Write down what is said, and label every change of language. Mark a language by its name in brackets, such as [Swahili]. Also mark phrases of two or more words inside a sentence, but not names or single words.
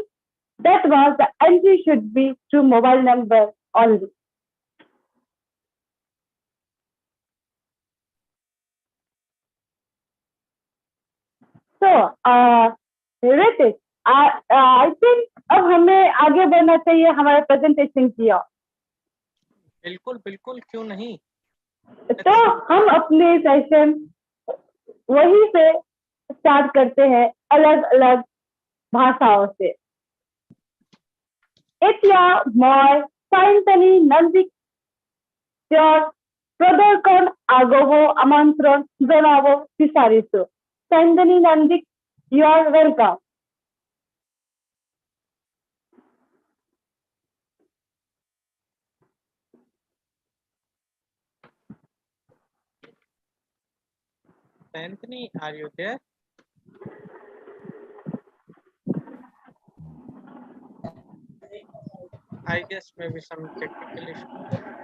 [English] That was the entry should be through mobile number only. So, Ritik, I think [Hindi] अब हमें आगे बढ़ना चाहिए हमारा प्रेजेंटेशन किया. बिल्कुल बिल्कुल क्यों नहीं. तो हम अपने सेशन वहीं से स्टार्ट करते हैं अलग अलग भाषाओं से. [Assamese] এতিয়া মই চাইন্তনী নন্দিক প্ৰদৰ্শন আগব আমন্ত্ৰণ জনাব বিচাৰিছো. চাইন্তনী নন্দিক, [English] you are welcome. Anthony, are you there? I guess maybe some technical issue.